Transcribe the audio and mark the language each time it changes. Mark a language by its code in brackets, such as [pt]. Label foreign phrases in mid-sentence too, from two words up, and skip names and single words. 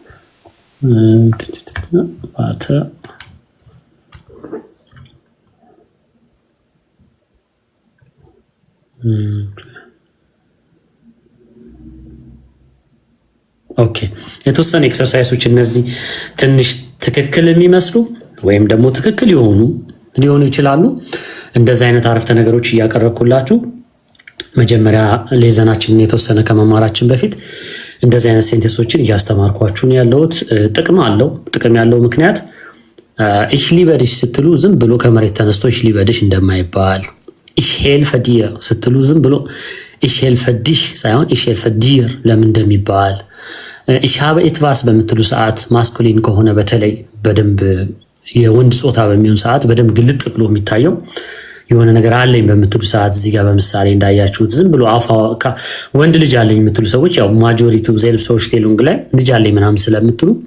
[am] ኦኬ የተወሰነ ኤክሰርሳይሶች እነዚህ ትንሽ ትክክል የሚመስሉ ወይም ደግሞ ትክክል ሊሆኑ ይችላሉ። እንደዚህ አይነት አረፍተ ነገሮች እያቀረብኩላችሁ መጀመሪያ ሌዘናችንን የተወሰነ ከመማራችን በፊት እንደዚህ አይነት ሴንቴንሶችን እያስተማርኳችሁ ነው ያለሁት። ጥቅም ያለው ምክንያት [de] ich liebe dich [am] ስትሉ ዝም ብሎ ከመሬት ተነስቶ [de] ich liebe dich [am] እንደማይባል፣ [de] ich helfe dir [am] ስትሉ ዝም ብሎ [de] ich helfe dich [am] ሳይሆን [de] ich helfe dir [am] ለምን እንደሚባል፣ [de] ich habe etwas [am] በምትሉ ሰዓት ማስኩሊን ከሆነ በተለይ በደንብ የወንድ ጾታ በሚሆን ሰዓት በደንብ ግልጥ ብሎ የሚታየው የሆነ ነገር አለኝ በምትሉ ሰዓት እዚህ ጋር በምሳሌ እንዳያችሁት ዝም ብሎ ወንድ ልጅ አለኝ የምትሉ ሰዎች ያው ማጆሪቲው ሰዎች ቴሉንግ ላይ ልጅ አለኝ ምናምን ስለምትሉ